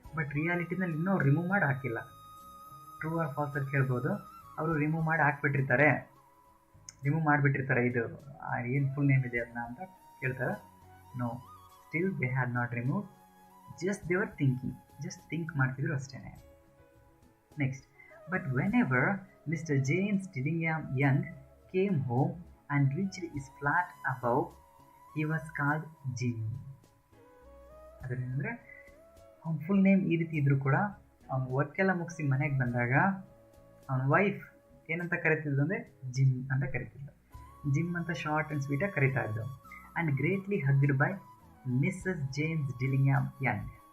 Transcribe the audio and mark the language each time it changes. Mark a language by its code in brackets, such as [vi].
[kn] But ರಿಯಾಲಿಟಿನಲ್ಲಿ ಇನ್ನೂ ಅವ್ರು remove ಮಾಡಿ ಹಾಕಿಲ್ಲ. [en] true or false [kn] ಅಂತ ಕೇಳ್ಬೋದು. ಅವರು ರಿಮೂವ್ ಮಾಡಿ ಹಾಕ್ಬಿಟ್ಟಿರ್ತಾರೆ, ರಿಮೂವ್ ಮಾಡಿಬಿಟ್ಟಿರ್ತಾರೆ ಇದು ಏನು ಫುಲ್ ನೇಮ್ ಇದೆ ಅದನ್ನ ಅಂತ ಕೇಳ್ತಾರೆ. [en] no, still they had not remove, just they were thinking, [kn] just think ಮಾಡ್ತಿದ್ರು ಅಷ್ಟೇ. [en] Next, but whenever mister James Dillingham Young came home and reached his flat above, he was called Jim. [kn] ಅದರೇನೆಂದರೆ ಅವ್ನ full name ಈ ರೀತಿ ಇದ್ದರೂ ಕೂಡ ಅವ್ನು ವರ್ಕೆಲ್ಲ ಮುಗಿಸಿ ಮನೆಗೆ ಬಂದಾಗ ಅವನ ವೈಫ್ ಏನಂತ ಕರಿತಿದ್ದು ಅಂದರೆ ಜಿಮ್ ಅಂತ ಕರಿತಿದ್ದ. ಜಿಮ್ ಅಂತ ಶಾರ್ಟ್ ಆ್ಯಂಡ್ ಸ್ವೀಟಾಗಿ ಕರಿತಾ ಇದ್ದು. [en] And greatly hugged by Mrs James Dillingham Young.